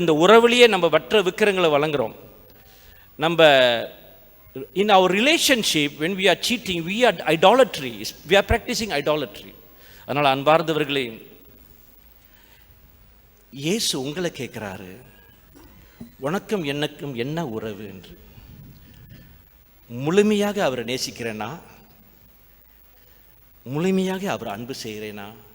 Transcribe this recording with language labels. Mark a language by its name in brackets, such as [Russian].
[Tamil] இந்த உறவுலேயே நம்ம வற்ற விக்கிரங்களை வணங்குறோம். நம்ம [English] in our relationship when we are cheating, we are idolatry, we are practicing idolatry. [Tamil] அதனால் அன்பார்ந்தவர்களே, இயேசு உங்களை கேட்கிறாரு, உனக்கும் எனக்கும் என்ன உறவு என்று. முழுமையாக அவரை நேசிக்கிறேனா? முழுமையாக அவர் அன்பு செய்கிறேனா?